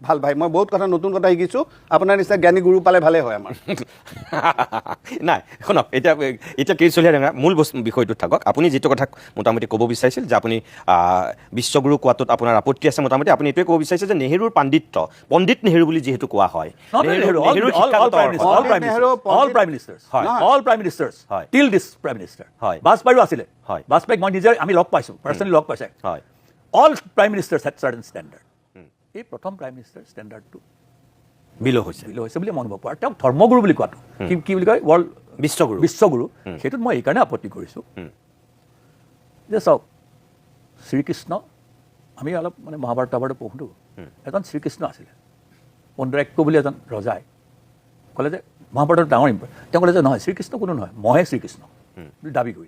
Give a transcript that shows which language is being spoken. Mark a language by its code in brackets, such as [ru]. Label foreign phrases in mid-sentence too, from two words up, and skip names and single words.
[as] ভাল ভাই মই বহুত কথা নতুন কথা শিকিছোঁ আপোনাৰ নিচিনা জ্ঞানী গুৰু পালে ভালেই হয় আমাৰ নাই শুনক এতিয়া কীৰ্তি চলিহা ডাঙৰীয়া মূল বিষয়টোত থাকক আপুনি যিটো কথা মোটামুটি ক'ব বিচাৰিছিল যে আপুনি বিশ্বগুৰু কোৱাটোত আপোনাৰ আপত্তি আছে মোটামুটি আপুনি এইটোৱে ক'ব বিচাৰিছে যে নেহেৰুৰ পণ্ডিত নেহেৰু বুলি যিহেতু কোৱা হয় [en] Not only Nehru, all prime ministers, [as] হয়। [en] all prime ministers, [as] হয়। [en] till this prime minister. [as] হয়। বাজপেয়ীও আছিলে। হয়। বাজপেয়ীক মই নিজে আমি লগ পাইছোঁ, পাৰ্চনেলি লগ পাইছে। হয় [en] All prime ministers had certain standard. [as] এই প্ৰথম [en] prime minister [as] standardটো বিলো হৈছে বুলি মই অনুভৱ কৰোঁ। আৰু তেওঁক ধৰ্মগুৰু বুলি কোৱাটো কি বুলি কয় ৱৰ্ল্ড বিশ্বগুৰু সেইটোত মই এইকাৰণে আপত্তি কৰিছোঁ যে চাওক শ্ৰীকৃষ্ণ আমি অলপ মানে মহাভাৰত পঢ়োঁতো এজন শ্ৰীকৃষ্ণ আছিলে পণ্ডৰাক্য বুলি এজন ৰজাই ক'লে যে মহাভাৰতৰ ডাঙৰ তেওঁ ক'লে যে নহয় শ্ৰীকৃষ্ণ কোনো নহয় মইহে শ্ৰীকৃষ্ণ বুলি দাবী কৰিলে।